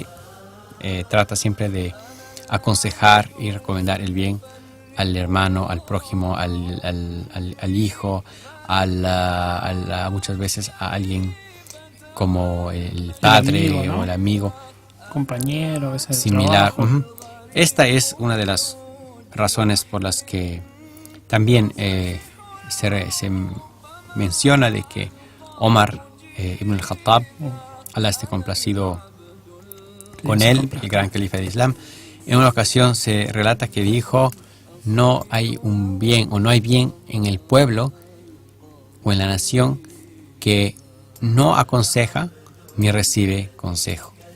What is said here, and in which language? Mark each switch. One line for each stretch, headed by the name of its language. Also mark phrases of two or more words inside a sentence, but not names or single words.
Spanish: Trata siempre de aconsejar y recomendar el bien al hermano, al prójimo, al hijo, muchas veces a alguien como el padre, el amigo, ¿no? O el amigo, compañero, ese similar. Esta es una de las razones por las que también se menciona de que Omar ibn al-Khattab, Allah esté complacido con él, el gran califa de Islam, en una ocasión se relata que dijo: no hay un bien o no hay bien en el pueblo o en la nación que no aconseja ni recibe consejo.